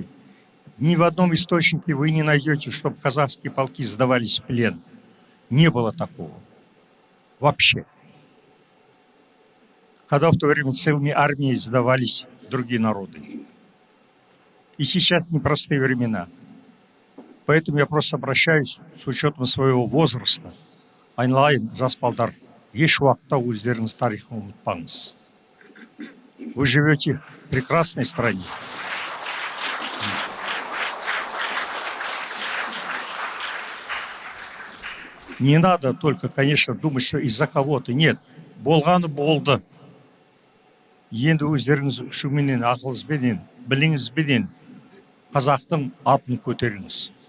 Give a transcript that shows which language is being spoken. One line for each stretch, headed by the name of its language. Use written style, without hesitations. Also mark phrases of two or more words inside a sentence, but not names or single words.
Russian: Ни в одном источнике вы не найдете, чтобы казахские полки сдавались в плен. Не было такого. Вообще. когда в то время целыми армиями сдавались другие народы. И сейчас непростые времена. Поэтому я просто обращаюсь с учетом своего возраста.
Kazakh: Айналайын, жас балдар, еш уақытта өздеріңіз тарихын ұмытпаңыз.
Russian: Вы живете в прекрасной стране. Не надо только, конечно, думать, что из-за кого-то. Нет,
Kazakh: болғаны болды. Енді өздеріңіз үшіменен, ақылыңызбенен, біліңізбенен қазақтың атын көтеріңіз.